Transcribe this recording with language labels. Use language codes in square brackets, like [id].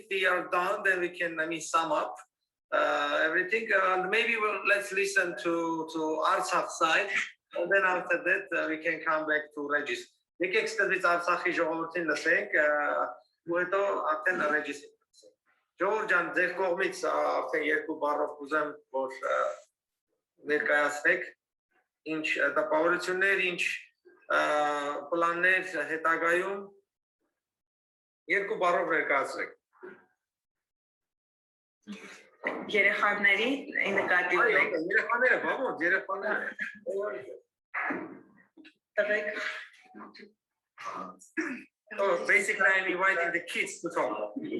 [en] If we are done, then we can sum up everything, and maybe let's listen to Artsakh side, and then after that we can come back to Regis. [hy] Եկեք ստվից Արցախի ժողովրդին լսենք, ու հետո արդեն Regis-ին լսենք։ Ժողովուրդ ջան, ձեր կողմից արդեն երկու բառով կուզեմ, որ ներկայացնեք ինչ տպավորություններ, ինչ պլաններ հետագայում, երկու բառով ներկայացրեք։ Երեխաների նկատի ունեք։ Երեխաները, բավոց, երեխաները։ Տղեկ։ [en] So basically, I'm inviting the kids to talk.